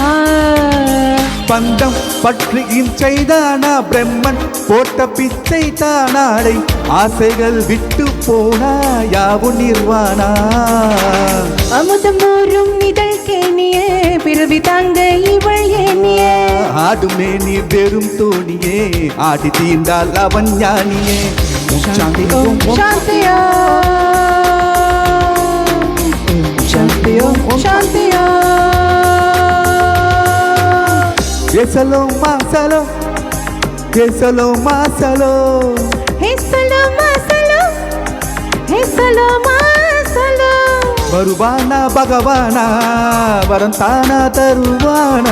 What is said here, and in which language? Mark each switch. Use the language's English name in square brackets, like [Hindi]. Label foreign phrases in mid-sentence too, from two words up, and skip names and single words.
[Tamil] பந்தம் பற்றி இன்செய்தானா பிரம்மன் போட்ட பிச்சை தானாடை ஆசைகள் விட்டு போனா யாவும் நிர்வாணா அமுதம் நூறும் இதழ் கேணியே பிறவி தாங்க இவள் ஏனியே ஆடுமே நீர் வெறும் தோணியே ஆடி தீர்ந்தால் அவன் ஞானியே [Sanskrit] शान्ति ओम् शान्ति शांति ओम शांति ये सलो मासलो ये सलो मासलो हे सलो मासलो हे सलो मासलो [Tamil] வருவானா பகவானா வரந்தானா தருவானா